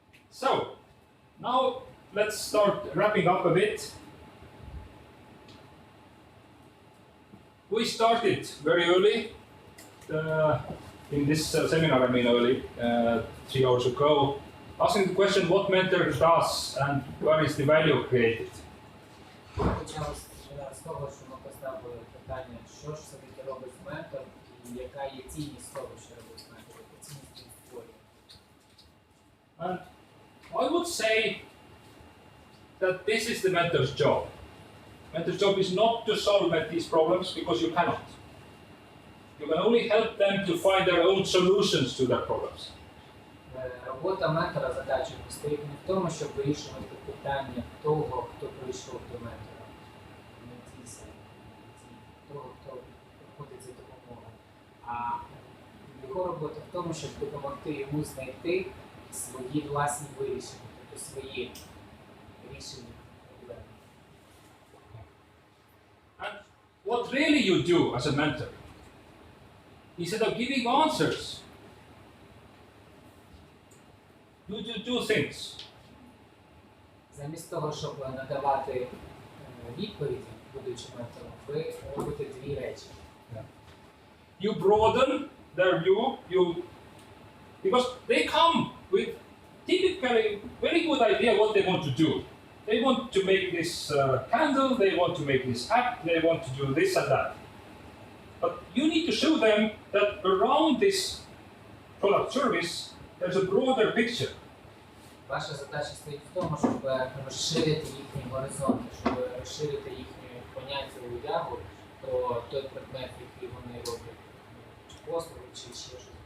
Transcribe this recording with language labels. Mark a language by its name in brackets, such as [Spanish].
[English] So, now let's start wrapping up a bit. We started very early in this seminar, early, 3 hours ago, asking the question, what mentor does and where is the value created? [Ukrainian] Почали з того, що ми поставили питання, що ж все-таки робить ментор і яка є цінність того, що робить ментор, яка цінність він створює. [English] And I would say that this is the mentor's job. Mentor's job is not to solve these problems, because you cannot. You can only help them to find their own solutions to their problems. [Ukrainian] Робота ментора, задача стоїть не в тому, щоб вирішувати питання того, хто прийшов до ментора, не ті самі, того, хто приходить за допомогою. А його робота в тому, щоб допомогти йому знайти свої власні вирішення, тобто свої рішення проблеми. [English] And what really you do as a mentor, instead of giving answers, you do two things. [Ukrainian] Замість того, щоб надавати відповіді, будучи ментором, ви робите дві речі. [English] You broaden their view, because they come with typically very good idea what they want to do. They want to make this candle, they want to make this app, they want to do this and that. But you need to show them that around this product service, there's a broader picture. [Ukrainian] Ваша задача стоїть в тому, щоб розширити їхні горизонти, щоб розширити їхнє поняття уяву про той предмет, який вони роблять, чи послуги, чи ще щось.